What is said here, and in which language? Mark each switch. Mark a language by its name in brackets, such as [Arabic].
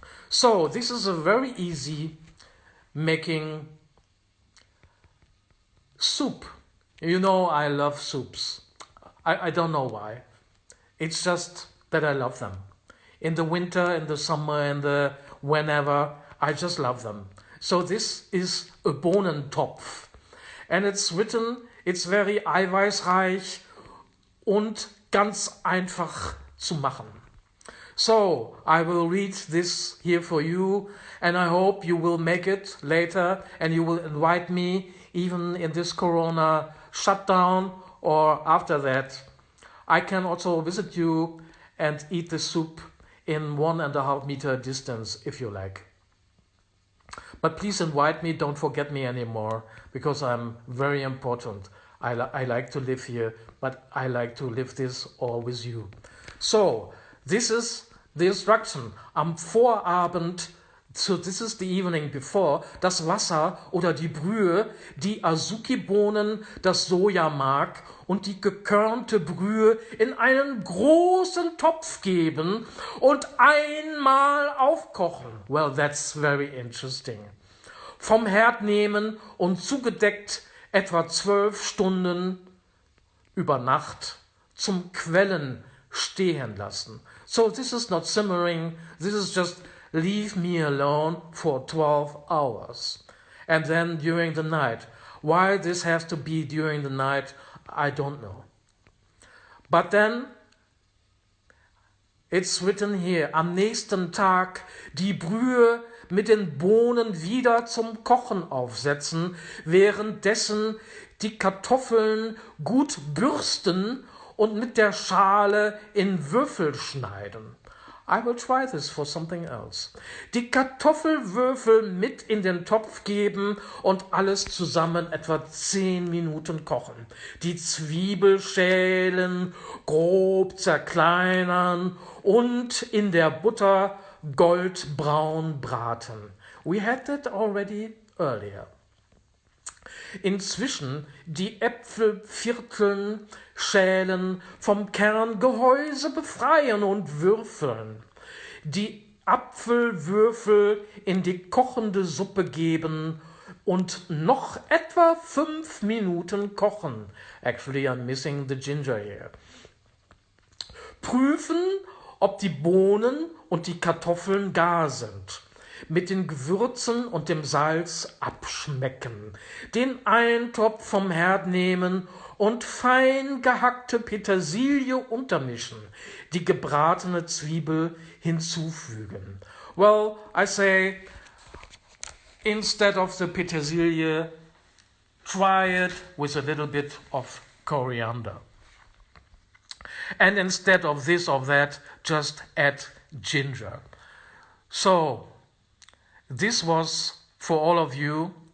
[English] So this is a very easy making soup. You know I love soups. I don't know why. It's just that I love them. In the winter, in the summer, in the whenever, I just love them. So this is a Bohnentopf. And it's very [German] eiweißreich und ganz einfach zu machen. [English] So, I will read this here for you, and I hope you will make it later, and you will invite me, even in this Corona shutdown, or after that. I can also visit you and eat the soup in 1.5 meter distance, if you like. But please invite me, don't forget me anymore, because I'm very important. I like to live here, but I like to live this all with you. So, this is the instruction. [German] Am Vorabend, [English] so this is the evening before, [German] das Wasser oder die Brühe, die Azuki-Bohnen, das Sojamark und die gekörnte Brühe in einen großen Topf geben und einmal aufkochen. [English] Well, that's very interesting. [German] Vom Herd nehmen und zugedeckt etwa 12 Stunden über Nacht zum Quellen stehen lassen. [English] So this is not simmering, this is just leave me alone for 12 hours. And then during the night. Why this has to be during the night, I don't know. But then it's written here, [German] am nächsten Tag die Brühe mit den Bohnen wieder zum Kochen aufsetzen, währenddessen die Kartoffeln gut bürsten und mit der Schale in Würfel schneiden. [English] I will try this for something else. [German] Die Kartoffelwürfel mit in den Topf geben und alles zusammen etwa 10 Minuten kochen. Die Zwiebel schälen, grob zerkleinern und in der Butter goldbraun braten. [English] We had that already earlier. [German] Inzwischen die Äpfel vierteln, schälen, vom Kerngehäuse befreien und würfeln. Die Apfelwürfel in die kochende Suppe geben und noch etwa 5 Minuten kochen. [English] Actually, I'm missing the ginger here. [German] Prüfen, ob die Bohnen und die Kartoffeln gar sind. Mit den Gewürzen und dem Salz abschmecken. Den Eintopf vom Herd nehmen und fein gehackte Petersilie untermischen. Die gebratene Zwiebel hinzufügen. [English] Well, I say, instead of the petersilie, try it with a little bit of coriander. And instead of this or that, just add ginger. So, this was for all of you.